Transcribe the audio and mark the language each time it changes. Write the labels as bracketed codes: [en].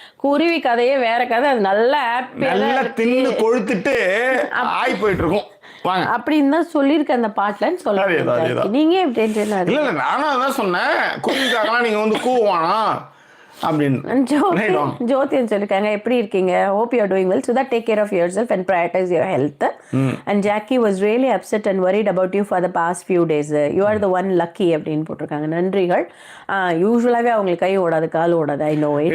[ta] குருவி கதையே வேற கதை. அது நல்லா நல்லா தின்னு கொழுத்துட்டு ஆய் போயிட்டு இருக்கும் அப்படின்னு தான் சொல்லியிருக்கேன் அந்த பாட்டுலன்னு சொல்ல. நீங்க இல்ல நானும் அதான் சொன்னேன், குருவிக்காகலாம் நீங்க வந்து கூவானா அப்படின்னு. ஜோதியன் சொல்லிருக்காங்க, எப்படி இருக்கீங்க? [en] hope you are doing well, so that take care of yourself and prioritize your health. And Jackie was really upset and worried about you for the past few days. You are the one lucky [ta] அப்படின்னு போட்டிருக்காங்க. நன்றிகள். யூஸ்வலாகவே அவங்களுக்கு கை ஓடாது கால் ஓடாது, [en] I know it.